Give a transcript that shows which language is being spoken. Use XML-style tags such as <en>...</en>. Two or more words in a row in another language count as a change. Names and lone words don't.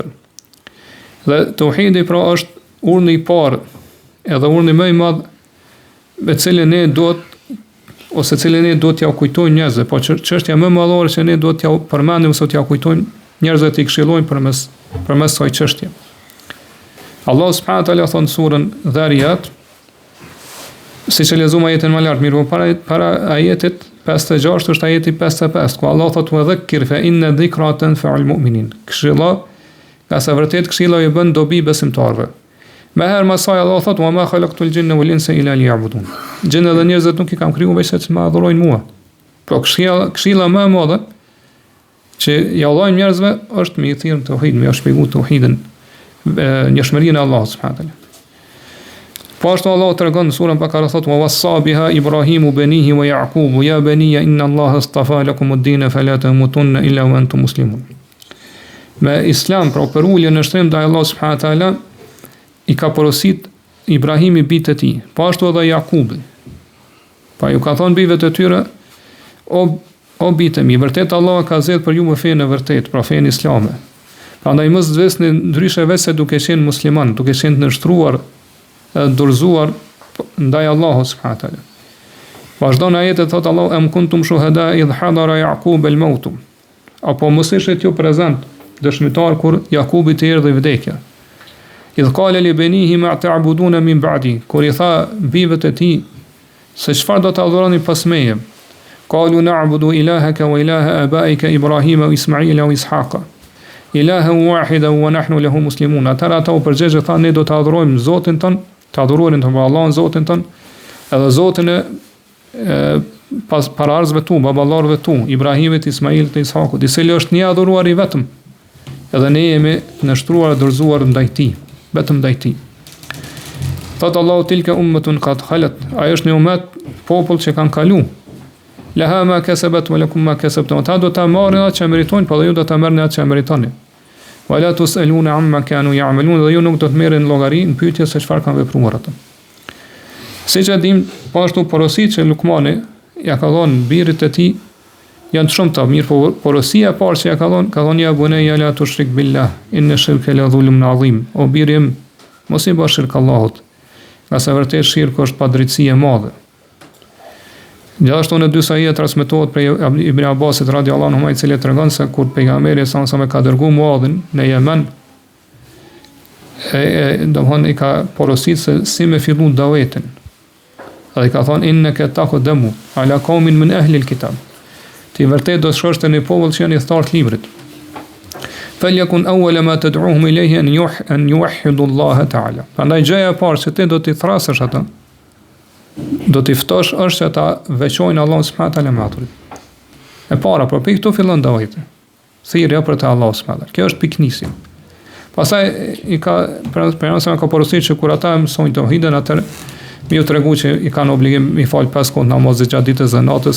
<sq>Dhe tauhidi pra është urni i parë edhe urni më i madh me cilën ne duhet t'ja kujtojmë njerëzve, po çështja më e madhore që ne duhet t'ja përmendim ose t'ja kujtojmë njerëzve t'i këshillojmë përmes kësaj çështje. Allah</sq> <ar>سبحانه وتعالى</ar> <sq>thon surën Dhariyat, siç e lexuam ajetin më lart, mirë, para ajetit 56 është ajeti 55, ku Allah thot:</sq> <ar>"وذكر فإن الذكرى تنفع المؤمنين."</ar> <sq>Këshilla, ka sa vërtet këshilla i bën dobi besimtarëve. Më herë më saj Allah thot:</sq> <ar>"وما خلقت الجن والإنس إلا ليعبدون."</ar> <sq>Gjinët dhe njerëzit nuk i kam krijuar veç se të më adhurojnë mua. Po këshilla më e madhe që ja dhajmë njerëzve është me i thirrë tauhid, me ja shpjeguar tauhidin, njohshmërinë e Allahut</sq> <ar>سبحانه وتعالى.</ar> <sq>Po ashtu Allah tregon në surën Bakara thot:</sq> <ar>"ووصى بها إبراهيم بنيه ويعقوب يا بني إن الله اصطفى لكم الدين فلا تموتن إلا وأنتم مسلمون."</ar> <sq>Me islam, pra për ulje në shtrim ndaj Allahut</sq> <ar>سبحانه وتعالى,</ar> <sq>i ka porosit Ibrahimi bijtë e tij, po ashtu edhe Jakubi. Pa ju ka thonë bijve të tyre: O bijtë mi, vërtet Allah ka zgjedhur për ju me fenë e vërtet, pra fenë islame. Prandaj mos zvesni ndryshe vetë se duke qenë musliman, duke qenë të nështruar, dorëzuar ndaj Allahut</sq> <ar>سبحانه وتعالى.</ar> <sq>Vazhdon ajetet thot Allah:</sq> <ar>"أم كنتم شهداء إذ حضر يعقوب الموت."</ar> <sq>Apo mos ishit ju prezant, dëshmitar kur Jakubi të erdhi vdekja.</sq> <ar>إذ قال لبنيه ما تعبدون من بعدي,</ar> <sq>kur i tha bijve të tij se çfarë do të adhuroni pas meje.</sq> <ar>قالوا نعبد إلهك وإله آبائك إبراهيم وإسماعيل وإسحاق إلها واحدا ونحن له مسلمون.</ar> <sq>Ata u përgjigje tha: ne do të adhurojmë Zotin ton, të adhurojmë të Allahun Zotin ton, edhe Zotin e pararzëve tu, baballarëve tu, Ibrahimit, Ismailit dhe Ishakut, i cili është një adhuruar i vetëm. Edhe ne jemi të nështruar e dorëzuar ndaj tij, vetëm ndaj tij. Thot Allahu:</sq> <ar>"تلك أمة قد خلت."</ar> <sq>Ai është një ummet, popull që kanë kalu.</sq> <ar>لها ما كسبت ولكم ما كسبتم.</ar> <sq>Ata do ta marrin atë që meritojnë, po dhe ju do ta merrni atë që meritoni.</sq> <ar>ولا تسألون عما كانوا يعملون.</ar> <sq>Dhe ju nuk do të merrni llogari në pyetje se çfarë kanë vepruar ata. Siç e dim, po ashtu porositë që Lukmani ja ka dhënë birrit të tij janë shumë të mirë, po porosia e parë që ja ka dhënë</sq> <ar>يا بني لا تشرك بالله إن الشرك لظلم عظيم.</ar> <sq>O birim, mos i bësh shirk Allahut, nga sa vërtet shirku është padrejtësi e madhe. Gjithashtu në dy sahih transmetohet prej Ibn Abbasit</sq> <ar>رضي الله عنه,</ar> <sq>i cili tregon se kur pejgamberi sa me ka dërguar Muadhin në Yemen, domthonë i ka porositur se si me fillu davetin. Dhe i ka thonë:</sq> <ar>إنك تقدم على قوم من أهل الكتاب.</ar> <sq>Ti vërtet do të shkosh te një popull që janë i thartë librit.</sq> <ar>فليكن أول ما تدعوهم إليه أن يوحدوا الله تعالى.</ar> <sq>Prandaj gjëja e parë që ti do t'i thrasësh ata, do t'i ftosh është që ta veçojnë Allahun</sq> <ar>سبحانه وتعالى</ar> <sq>me atë. E para, por pikë këtu fillon daveti. Thirrja për te Allahu</sq> <ar>سبحانه وتعالى.</ar> <sq>Kjo është piknisja. Pastaj i ka ka porositur që kur ata mësojnë tauhidin, atë mi u tregu që i kanë obligim mi fal 5 kohë namazit gjatë ditës dhe natës.</sq>